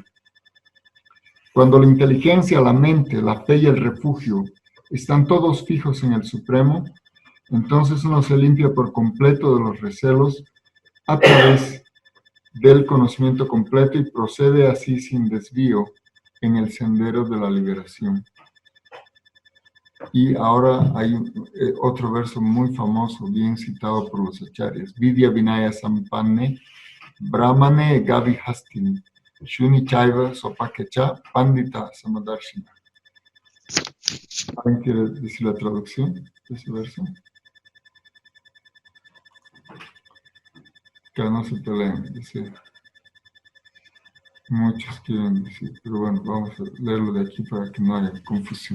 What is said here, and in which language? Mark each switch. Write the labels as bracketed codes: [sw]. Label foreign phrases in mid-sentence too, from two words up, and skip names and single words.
[es] Cuando la inteligencia, la mente, la fe y el refugio están todos fijos en el Supremo, entonces uno se limpia por completo de los recelos a través del conocimiento completo y procede así sin desvío en el sendero de la liberación. Y ahora hay otro verso muy famoso, bien citado por los acharyas. [sa] Vidya Vinaya Sampanne, Brahmane Gavi Hastini, Shuni Chaiva Sopakecha, Pandita Samadarshina. [es] ¿Alguien quiere decir la traducción de ese verso? Que no se peleen, dice. Muchos quieren decir, pero bueno, vamos a leerlo de aquí para que no haya confusión.